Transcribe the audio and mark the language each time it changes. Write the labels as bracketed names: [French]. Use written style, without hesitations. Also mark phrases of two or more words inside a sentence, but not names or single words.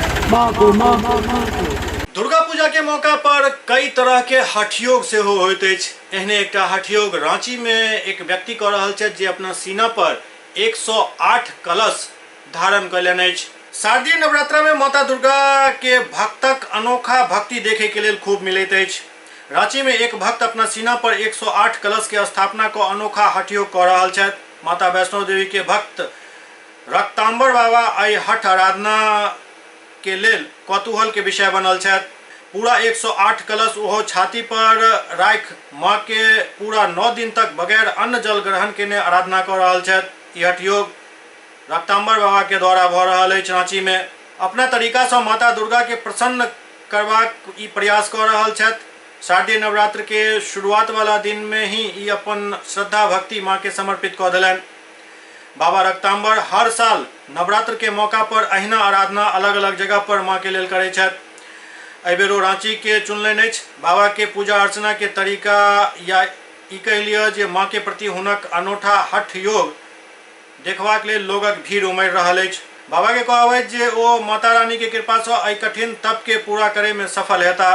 [Maithili] माँ को माँ दुर्गा पूजा के मौका पर कई तरह के हठयोग से होइत अछि। एहने एकटा हठयोग रांची में एक व्यक्ति कऽ रहल छथि जे अपना सीना पर 108 कलश धारण कयलनि अछि। शारदीय नवरात्रा में माता दुर्गा के भक्तक अनोखा भक्ति देखे के लेल खूब मिलैत अछि। रांची में एक भक्त अपना सीना पर 108 कलश के स्थापना को अनोखा हठयोग कऽ रहल छथि। माता वैष्णो देवी के भक्त रक्तांबर बाबा आई हठ आराधना के लेल कौतूहल के विषय बनल छथि। पूरा 108 कलश ओहो छाती पर राख माँ के पूरा 9 दिन तक बगैर अन्न जल ग्रहण केने आराधना कर रहल छथि। ई हठयोग रक्तांबर बाबा के द्वारा भऽ रहल अछि। रांची में अपना तरीका से माता दुर्गा के प्रसन्न करबाक ई प्रयास कर रहल छथि। शारदीय नवरात्र के शुरुआत वाला दिन में ही ई अपन श्रद्धा भक्ति माँ के समर्पित कऽ देलनि। बाबा रक्तांबर हर साल नवरात्र के मौका पर अहिना आराधना अलग अलग जगह पर माँ के लेल करै छथि। एहि बेरो रांची के चुनलनि अछि। बाबा के पूजा अर्चना के तरीका या ई कहि लिअ जे माँ के प्रति हुनक अनोठा हठ योग देखबाक लेल लोगक भीड़ उमड़ि रहल अछि। बाबा के कहब अछि जे ओ माता रानी के कृपा सँ एहि कठिन तप के पूरा करे में सफल हेता।